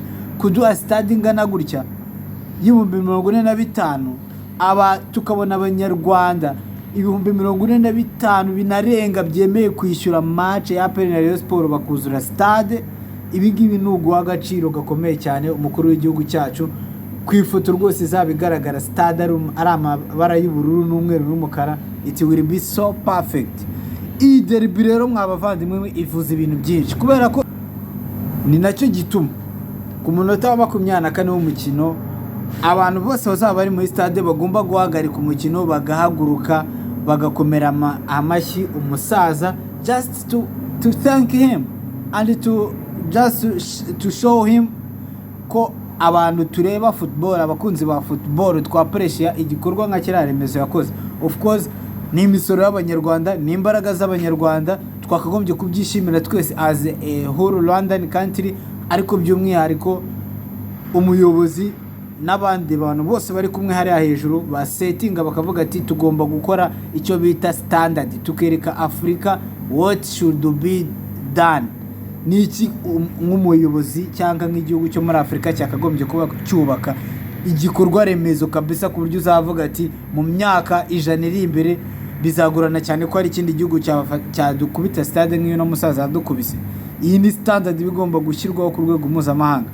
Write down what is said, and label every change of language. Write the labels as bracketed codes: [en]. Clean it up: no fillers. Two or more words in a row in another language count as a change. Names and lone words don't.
[rw] Kuduha stade ingana gutya y'45,000, aba tukabona abanyarwanda 45,000 binarenga byemeye kwishyura match ya APR na Rayon Sport bakuzura stade. Ibi ngibi ni uguha agaciro gakomeye cyane umukuru w'igihugu cyacu. Ku ifoto rwose izabigaragara stade ari amabara y'ubururu n'umweru n'umukara, [en] it will be so perfect. [rw] Iyi derby rero mwabavandimwe ivuza ibintu byinshi, kubera ko ni nacyo gituma ku munota wa 24 w'umukino abantu bose bazaba bari muri stade bagomba guhagarika umukino, bagahaguruka, bagakomera amashyi umusaza, [en] just to thank him and to show him [rw] ko abantu tureba football, abakunzi ba football twapressure igikorwa nka kiriya remezo yakoze. [en] Of course [rw] ni imisoro y'abanyarwanda, ni imbaraga z'abanyarwanda, twakagombye kubyishimira twese [en] as a whole Rwandan country, [rw] ariko by'umwihariko umuyobozi n'abandi bantu bose bari kumwe hariya hejuru ba settinga bakavuga ati tugomba gukora icyo bita standard, tukereka Africa [en] what should be done. [rw] Niki nk'umuyobozi cyangwa nk'igihugu cyo muri Afrika cyakagombye kuba cyubaka igikorwa remezo kabisa, ku buryo uzavuga ati mu myaka 100 iri imbere bizagorana cyane ko hari ikindi gihugu cyadukubita stade nk'iyo no musaza adukubise. Iyi ni standard bigomba gushyirwaho ku rwego mpuzamahanga.